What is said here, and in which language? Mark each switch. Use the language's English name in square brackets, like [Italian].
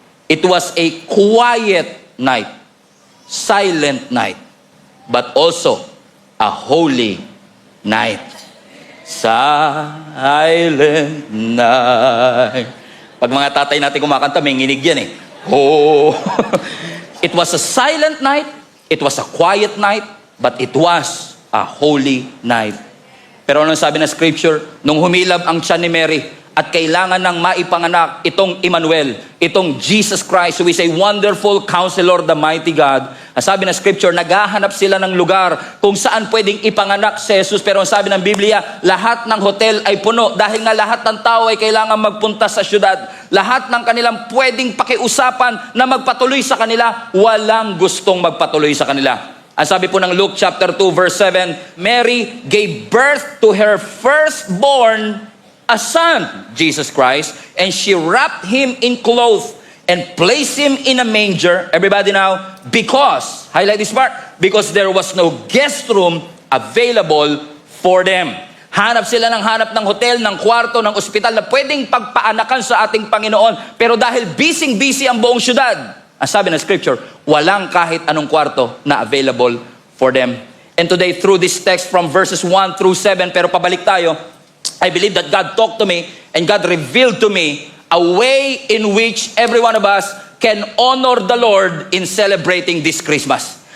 [English] It was a quiet night, silent night, but also a holy night. Silent night. [Filipino] Pag mga tatay natin kumakanta, may nginig yan eh. [English] Oh. It was a silent night. It was a quiet night. but it was a holy night. [Filipino] Pero anong sabi ng scripture? Nung humilab ang tiyan ni Mary at kailangan ng maipanganak itong Emmanuel, itong Jesus Christ, [English] who is a wonderful counselor, the mighty God. [Filipino] Ang sabi ng scripture, naghahanap sila ng lugar kung saan pwedeng ipanganak si Jesus. Pero ang sabi ng Biblia, lahat ng hotel ay puno dahil nga lahat ng tao ay kailangan magpunta sa syudad. Lahat ng kanilang pwedeng pakiusapan na magpatuloy sa kanila, walang gustong magpatuloy sa kanila. Ang sabi po ng [English] Luke chapter 2 verse 7, Mary gave birth to her firstborn, a son, Jesus Christ, and she wrapped him in clothes and placed him in a manger. Everybody now, because, highlight this part, because there was no guest room available for them. [Filipino] Hanap sila ng hotel, ng kwarto, ng ospital na pwedeng pagpaanakan sa ating Panginoon. Pero dahil busy ang buong syudad, ang sabi ng scripture, walang kahit anong kwarto na [English] available for them. And today, through this text from verses 1 through 7, [Filipino] pero pabalik tayo, [English] I believe that God talked to me and God revealed to me a way in which every one of us can honor the Lord in celebrating this Christmas.